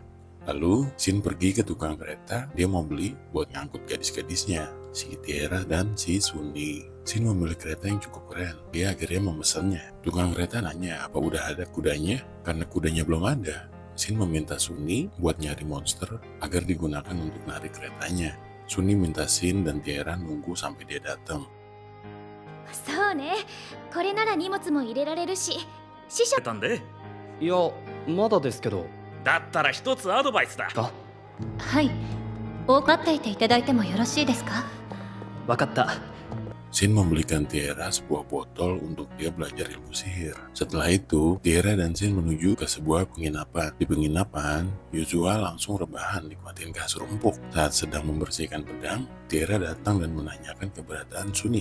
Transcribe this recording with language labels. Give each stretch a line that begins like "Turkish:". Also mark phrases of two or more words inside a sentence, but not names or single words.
Indonesian: Lalu, Shin pergi ke tukang kereta, dia mau beli buat ngangkut gadis-gadisnya, si Tiara dan si Sunny. Shin memilih kereta yang cukup keren, dia akhirnya memesannya. Tukang kereta nanya apa udah ada kudanya, karena kudanya belum ada. Shin meminta Sunny buat nyari monster agar digunakan untuk narik keretanya. Sunny minta Shin dan Tiara nunggu sampai dia datang.
Japanese: そうね、これなら荷物も入れられるし、師匠たんでいや、まだですけど。だったら一つアドバイスだ。あ、はい、待っていていただいてもよろしいですか？わかった。
Indonesian: Shin membelikan Tiara sebuah botol untuk dia belajar ilmu sihir. Setelah itu, Tiara dan Shin menuju ke sebuah penginapan. Di penginapan, Yuzua langsung rebahan nikmatin kasur empuk. Saat sedang membersihkan pedang, Tiara datang dan menanyakan keberadaan Sunny.